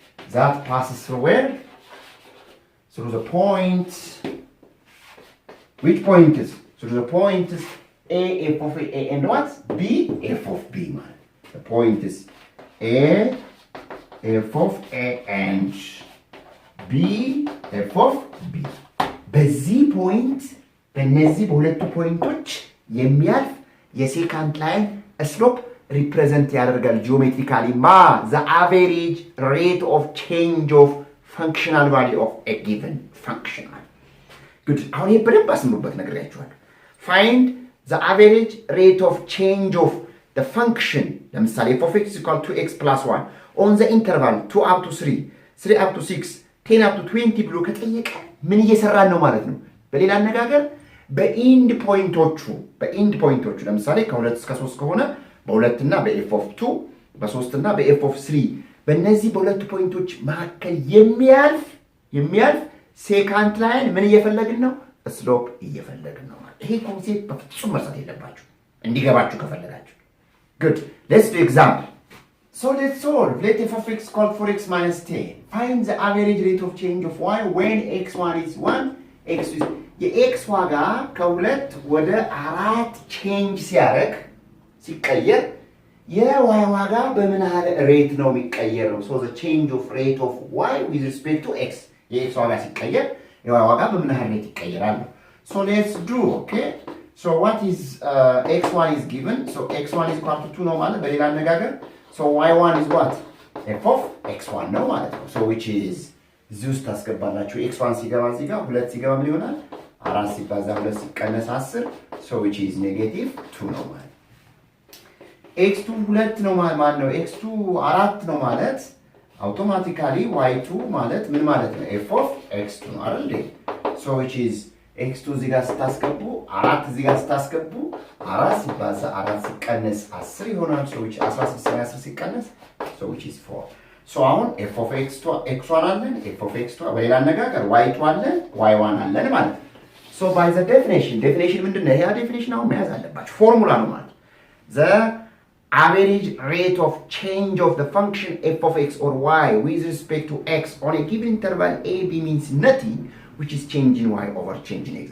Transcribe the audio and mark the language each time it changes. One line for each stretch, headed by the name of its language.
English: that passes through where? Through the point. Which point is? Through the point is A, f of A, and what? B, f of B, man. The point is A, f of A, and B, f of B.
Amharic: በዚህ ፖይንት በእነዚህ በሁለቱ ፖይንቶች የሚያልፍ የሴካንድ ላይን ስሎፕ ሪፕሬዘንት ያደርጋል ጂኦሜትሪካሊ ማ
English: the average rate of change of functional value of a given function. good
Amharic: አሁን ይሄ በደንብ አስምሩበት ነግሬያችኋለሁ።
English: find the average rate of change of the function ለምሳሌ f of x is equal to x plus 1 on the interval 2 up to 3 3 up to 6 10 up to 20
Amharic: ብሎ ከጠየቀ ምን እየሰራን ነው ማለት ነው? በሌላ አነጋገር በኢንድ ፖይንቶቹ ለምሳሌ ከ2 እስከ 3 ከሆነ በ2 እና በf of 2 በ3 እና በf of 3 በእነዚህ በሁለቱ ፖይንቶች መካከል የሚያልፍ ሴካንድ ላይን ምን እየፈለግን ነው? ስሎፕ እየፈለግን ነው ማለት። ይሄ ኮንሴፕት በፍጹም መርሳት የለባችሁ እንዲገባችሁ ከፈለጋችሁ።
English: good let's do example. So let's solve. Let f of x equal for x minus 10. Find the average rate of change of y when x1 is 1, x2 is...
Amharic: የx ዋጋ ከሁለት ወደ 4 ቼንጅ ሲቀየር የy ዋጋ በምን ያህል ሬት ነው የሚቀየረው?
English: So the change of rate of y with respect to x.
Amharic: የx ዋጋ ሲቀየር የy ዋጋ በምን ያህል ሬት ይቀየራል?
English: So let's do, okay? So what is x1 is given. So x1 is equal to 2
Amharic: ነው ማለት በሌላ አነጋገር.
English: So y1 is what?
Amharic: f of x1 ነው ማለት ነው።
English: So which is
Amharic: እዚህ ውስጥ ታስገባላችሁ x1 ሲገባ እዚህ ጋር 2 ሲገባ ምን ይሆናል? 4 ሲባዛ 2 ሲቀነስ 10
English: so which is negative 2
Amharic: ነው ማለት። x2 2 ነው ማለት ነው። x2 4 ነው ማለት አውቶማቲካሊ y2 ማለት ምን ማለት ነው? f of x2 ነው አይደል?
English: so which is
Amharic: x2 እዚህ ጋር ስታስገቡ 4 እዚህ ጋር ስታስገቡ 4 ሲባዛ 4 ሲቀነስ 10 ይሆናል። so which 16 እና 10 ሲቀነስ so which is 4. so አሁን f of x1 አለን f of x2 በሌላ አነጋገር y2 አለን y1 አለን ማለት ነው።
English: so by the definition
Amharic: ምንድነው? ያ ዴፊኒሽን አሁን መያዝ አለባችሁ ፎርሙላ ነው ማለት
English: the average rate of change of the function f of x or y with respect to x on a given interval a b means nothing which is change in y over change in x.